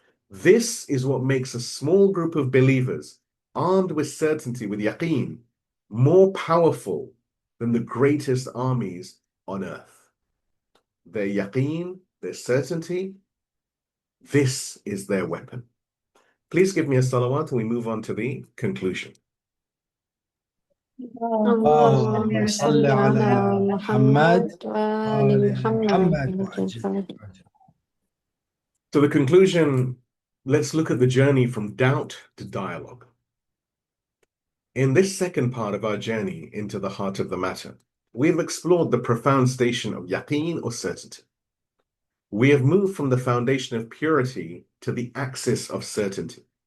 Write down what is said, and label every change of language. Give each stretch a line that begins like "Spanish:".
English: This is what makes a small group of believers, armed with certainty, with yaqeen, more powerful than the greatest armies on earth. Their yaqeen, their certainty, this is their weapon. Please give me a salawat and we move on to the conclusion.
Arabic: اللهم صل على محمد وآل محمد.
English: So the conclusion, let's look at the journey from doubt to dialogue. In this second part of our journey into the heart of the matter, we have explored the profound station of yaqeen or certainty. We have moved from the foundation of purity to the axis of certainty.